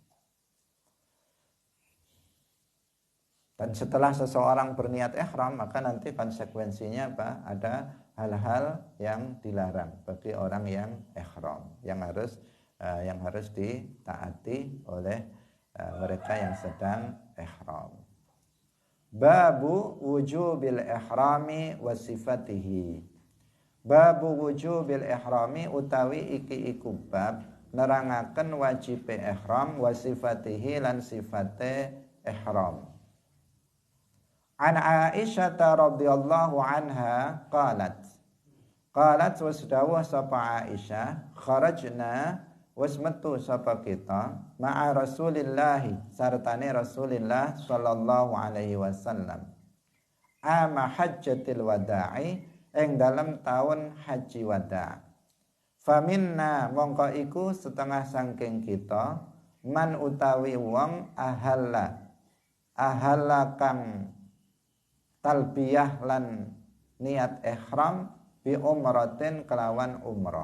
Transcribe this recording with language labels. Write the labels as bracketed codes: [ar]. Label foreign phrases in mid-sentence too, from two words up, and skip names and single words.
[id] Dan setelah seseorang berniat ihram, maka nanti konsekuensinya apa? Ada hal-hal yang dilarang bagi orang yang ihram, yang harus ditaati oleh mereka yang sedang ihram. [ar] Babu wujubil ihrami wa sifatihi. Babu wujubil ihrami [jv] utawi iki iku bab nerangaken wajib ihram [ar] wa sifatihi [jv] lan sifate ihram. [ar] An Aisyah radhiyallahu anha qalat [jv] wasdawuh sapa Aisyah kharajna was metu sapa kita [ar] ma'a Rasulillah [jv] sartane Rasulillah [ar] sallallahu alaihi wasallam ama hajjatil wada'i [jv] ing dalam tahun haji wada'. Faminna mongko iku setengah sangking kita man utawi wong ahalla kang talbiyah lan niat ihram [ar] bi umratin [jv] kelawan umrah.